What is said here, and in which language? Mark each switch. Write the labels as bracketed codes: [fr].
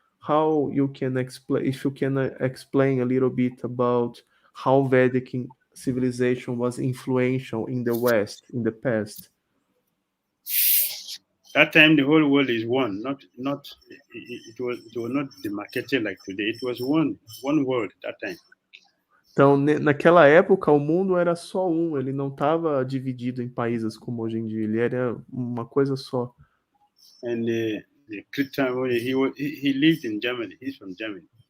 [en] How you can explain, if you can explain a little bit about how Vedic civilization was influential in the West in the past? That time the whole world is one, it was not demarcated like today. It was one world that time. [pt] Então, naquela época, o mundo era só um, ele não estava dividido em países como hoje em dia, ele era uma coisa só. [en] And the Krsna, he lived in Germany, he's from Germany.